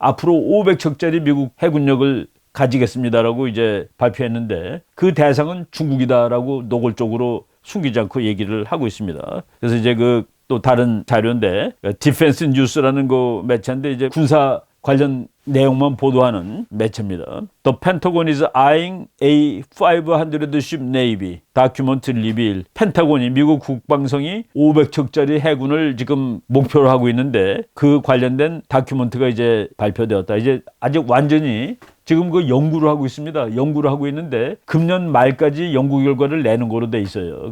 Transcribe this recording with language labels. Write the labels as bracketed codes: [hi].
[ko] 앞으로 500척짜리 미국 해군력을 가지겠습니다라고 이제 발표했는데 그 대상은 중국이다라고 노골적으로 숨기지 않고 얘기를 하고 있습니다. 그래서 이제 그 또 다른 자료인데 디펜스 뉴스라는 그 매체인데 이제 군사 관련 내용만 보도하는 매체입니다. [en] The Pentagon is eyeing a 500ship navy. Document reveal. [ko] 펜타곤이 미국 국방성이 500척짜리 해군을 지금 목표로 하고 있는데 그 관련된 다큐멘트가 이제 발표되었다. 이제 아직 완전히 지금 그 연구를 하고 있습니다. 연구를 하고 있는데 금년 말까지 연구 결과를 내는 거로 돼 있어요.